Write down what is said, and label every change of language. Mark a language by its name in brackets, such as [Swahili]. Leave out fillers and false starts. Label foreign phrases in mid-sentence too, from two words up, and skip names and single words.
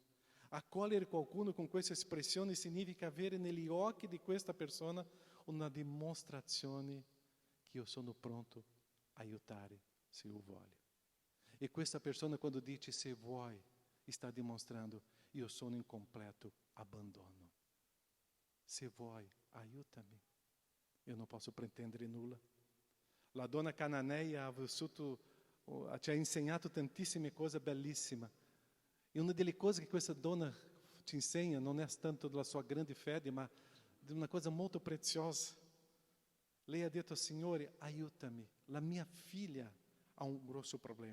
[Italian] Accogliere qualcuno con questa espressione significa avere negli occhi di questa persona una dimostrazione che io sono pronto a aiutare se io voglio. E questa persona quando dice se vuoi sta dimostrando io sono in completo abbandono. Se vuoi, aiutami. [Portuguese] Eu não posso [Italian] pretendere nulla. La donna cananeia ci ha insegnato tantissime cose bellissime. E una delle cose che questa donna ci insegna non è tanto della sua grande fede, ma di una cosa molto preziosa. Lei ha detto, Signore, aiutami, la mia figlia ha un grosso problema.